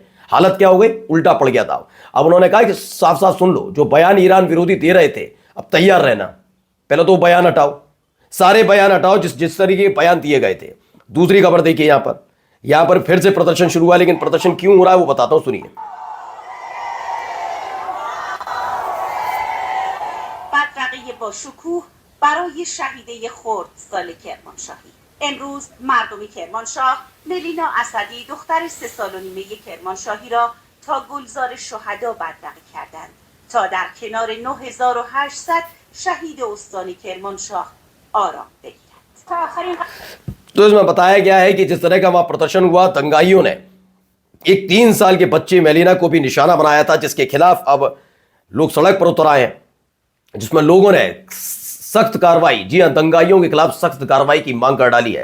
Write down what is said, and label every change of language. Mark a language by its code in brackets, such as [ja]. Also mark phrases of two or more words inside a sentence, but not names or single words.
[hi] हालत क्या हो गई, उल्टा पड़ गया था। अब उन्होंने कहा कि साफ साफ सुन लो, जो बयान ईरान विरोधी दे रहे थे अब तैयार रहना, पहले तो बयान हटाओ, सारे बयान हटाओ जिस तरीके के बयान दिए गए थे। दूसरी खबर देखिए, यहां पर फिर से प्रदर्शन शुरू हुआ। लेकिन प्रदर्शन क्यों हो रहा है वो बताता हूं, सुनिए। [fa] برای شهیده خردسال کرمانشاهی امروز مردم کرمانشاه ملینا اسدی دختر 3 سال و نیم کرمانشاهی را تا گلزار شهدا بدرقه کردند تا در کنار 9800 شهید استان کرمانشاه آرام بگیرند تا آخرین [hi] तो इसमें बताया गया है कि जिस तरह का वहां प्रदर्शन हुआ, दंगाइयों ने एक 3 साल के बच्चे मेलिना को भी निशाना बनाया था, जिसके खिलाफ अब लोग सड़क पर उतर आए हैं, जिसमें लोगों ने सख्त कार्रवाई, जी हां, दंगाइयों के खिलाफ सख्त कार्रवाई की मांग कर डाली है।